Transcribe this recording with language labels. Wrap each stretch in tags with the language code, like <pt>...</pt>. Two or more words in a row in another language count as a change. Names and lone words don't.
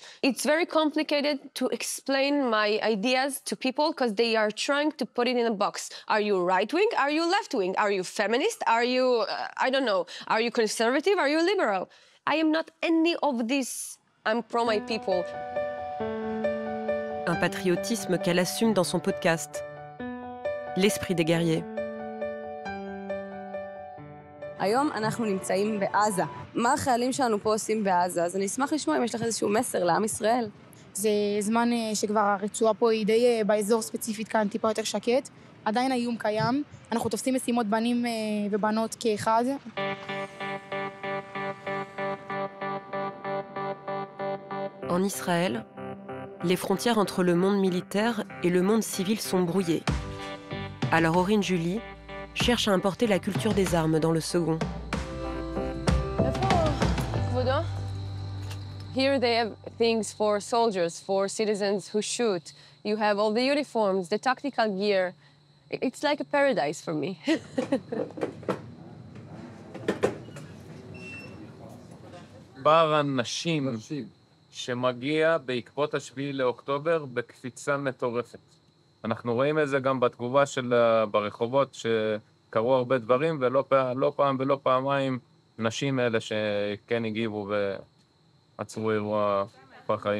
<en>It's very complicated to explain my ideas to people because they are trying to put it in a box. Are you right-wing? Are you left-wing? Are you feminist? Are you, I don't know, are you conservative? Are you liberal? I am not any of this. I'm pro my people.</en> <fr>Un patriotisme qu'elle assume dans son podcast, L'esprit des guerriers.</fr> <he>היום אנחנו נמצאים בעזה. מה החיילים שלנו פה עושים בעזה? אז אני אשמח לשמוע אם יש לך איזשהו מסר לעם ישראל. זה זמן שכבר הרצועה פה היא די באזור ספציפית כאן טיפה יותר שקט. עדיין האיום קיים. אנחנו תופסים משימות בנים ובנות כאחד.</he> <fr>En Israël, les frontières entre le monde militaire et le monde civil sont brouillées. Alors Orin Julie cherche à importer la culture des armes dans le second.</fr> <en>Here they have things for soldiers, for citizens who shoot. You have all the uniforms, the tactical gear. It's like a paradise for me.</en> <he>בר הנשים שמגיע בעקבות השביעי לאוקטובר בקפיצה מטורפת. אנחנו רואים את זה גם בתגובה ברחובות שקרו הרבה דברים, ולא פעם ולא פעמיים נשים אלה שכן הגיבו ועצרו אירוע פח"עי.</he>